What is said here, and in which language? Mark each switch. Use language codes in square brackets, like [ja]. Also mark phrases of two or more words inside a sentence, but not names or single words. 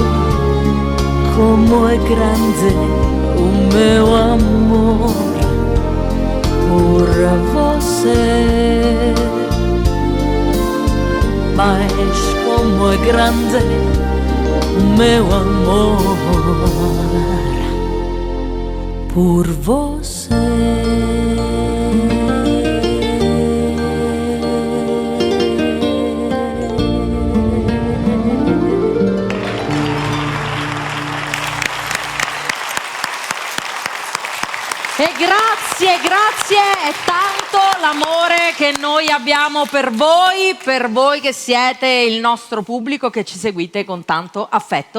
[pt] Como é grande o meu amor por você. Mas como é grande o meu amor por você. [it] E grazie, è tanto l'amore che noi abbiamo per voi che siete il nostro pubblico, che ci seguite con tanto affetto.